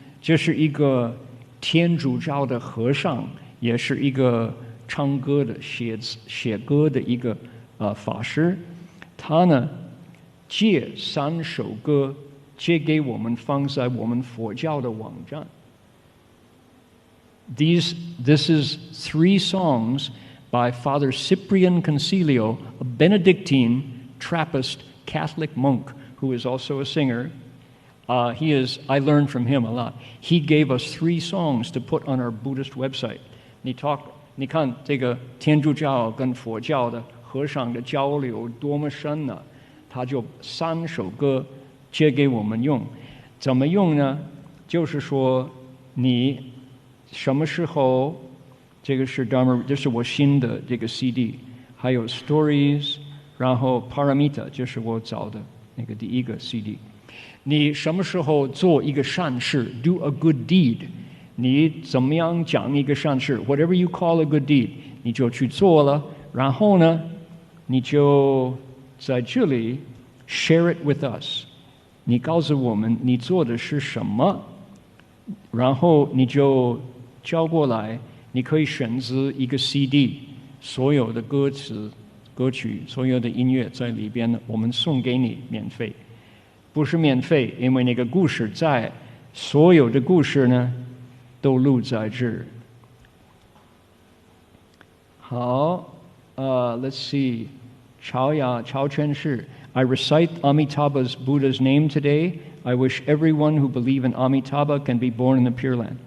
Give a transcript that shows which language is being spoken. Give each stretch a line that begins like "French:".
Chinese: 这是一个天主教的和尚，也是一个唱歌的写歌的一个法师。他呢借3首歌。借给我们放在我们佛教的网站。
English: This is 3 songs by Father Cyprian Concilio, a Benedictine Trappist Catholic monk who is also a singer. I learned from him a lot. He gave us 3 songs to put on our Buddhist website.
Chinese: 你看这个天主教跟佛教的和尚的交流多么深呢？他就3首歌。借给我们用，怎么用呢？就是说，你什么时候，这个是 Dharma， 这是我新的这个 CD， 还有 Stories， 然后 Paramita， 就是我找的那个第一个 CD。你什么时候做一个善事 ，
English: do a good deed，
Chinese: 你怎么样讲一个善事 ，
English: whatever you call a good deed，
Chinese: 你就去做了。然后呢，你就在这里
English: share it with us。
Chinese: 你告诉我们你做的是什么，然后你就交过来。你可以选择一个 CD， 所有的歌词、歌曲、所有的音乐在里边呢，我们送给你免费。不是免费，因为那个故事在，所有的故事呢都录在这儿。好，
English: let's see，
Chinese: 曹全士。
English: I recite Amitabha's Buddha's name today. I wish everyone who believe in Amitabha can be born in the Pure Land.